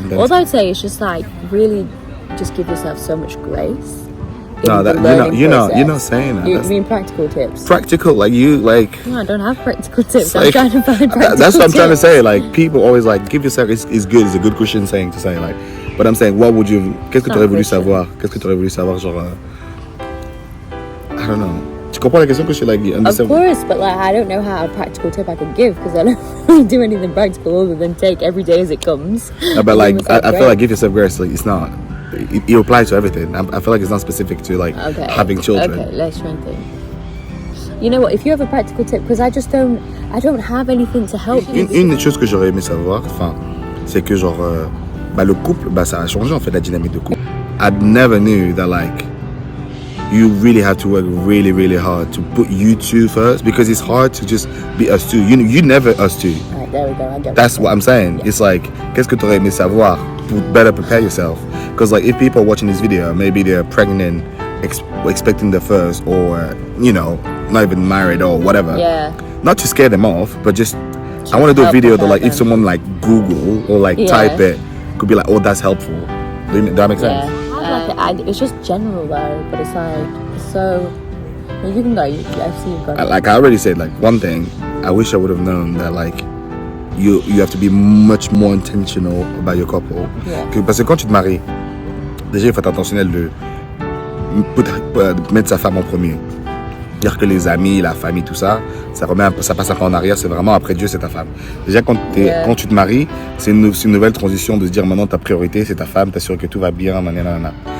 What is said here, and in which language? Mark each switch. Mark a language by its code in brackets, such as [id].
[en] All I would say is just like really, just give yourself so much grace. No, that you're not saying that. You mean practical tips? Practical, like you like. No, I don't have practical tips. Like, I'm trying to find practical that's what I'm tips. trying to say. Like people always like give yourself. It's good. It's a good Christian saying to say like. But I'm saying, what would you? [fr] Qu'est-ce que tu aurais voulu savoir? Qu'est-ce que tu aurais voulu savoir, genre? I don't know. Tu comprends la question que je like? [en] Of course, but like I don't know how a practical tip I could give because I don't really do anything practical other than take every day as it comes. No, but like I feel like give yourself grace. Like it's not. It applies to everything. I feel like it's not specific to like having children. Okay, let's try and think. You know what? If you have a practical tip, because I don't have anything to help you. [fr] Une des choses que j'aurais aimé savoir, c'est que genre, le couple, ça a changé en fait la dynamique de couple. [en] I never knew that like. You really have to work really, really hard to put you 2 first because it's hard to just be us 2. You never us 2. Alright, there we go. I get That's what I'm saying. Yeah. It's like, qu'est-ce que tu aurais aimé savoir to better prepare yourself? Because like if people are watching this video, maybe they're pregnant, expecting their first, or you know, not even married or whatever. Yeah. not to scare them off, but just I want to do a video that like if someone like Google or like type it, could be like, oh, that's helpful. Does that make sense? It's just general though, but it's like so. You can go. I see you've got it. Like I already said, like one thing I wish I would have known that like you have to be much more intentional about your couple. [fr] Parce que quand tu te maries, déjà il faut être intentionnel de mettre sa femme en premier. Dire que les amis, la famille, tout ça, ça passe un peu en arrière. C'est vraiment après Dieu, c'est ta femme. Déjà quand tu te maries, c'est une nouvelle transition de se dire maintenant ta priorité c'est ta femme, t'assurer que tout va bien, nanana.